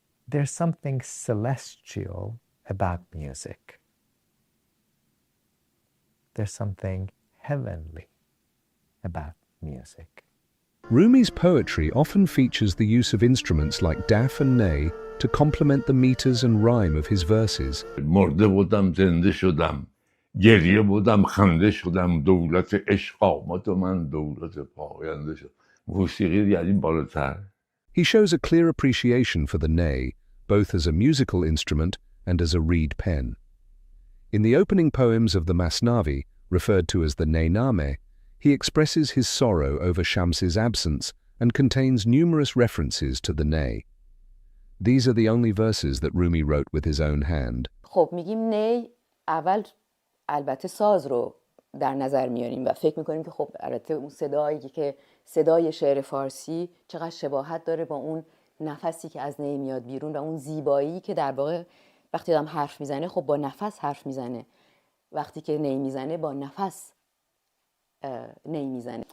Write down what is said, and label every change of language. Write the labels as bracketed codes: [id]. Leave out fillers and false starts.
[en] There's something celestial about music. There's something heavenly about music. Rumi's poetry often features the use of instruments like daf and ney to complement the meters and rhyme of his verses. [fa] مرده بودم زنده شدم گریه بودم خنده شدم دولت عشق آمد و من دولت پاینده شدم موسیقی یعنی بالاتر. [en] He shows a clear appreciation for the ney, both as a musical instrument and as a reed pen. In the opening poems of the Masnavi, referred to as the Neyname, he expresses his sorrow over Shams's absence and contains numerous references to the ney. These are the only verses that Rumi wrote with his own hand. [fa] خب میگیم نی اول البته ساز رو در نظر میاریم و فکر میکنیم که خب البته اون صدایی که صدای شعر فارسی چقدر شباهت داره با اون نفسی که از نی میاد بیرون و اون زیبایی که در واقع وقتی آدم حرف میزنه خب با نفس حرف میزنه، وقتی که نی میزنه با نفس نی میزنه.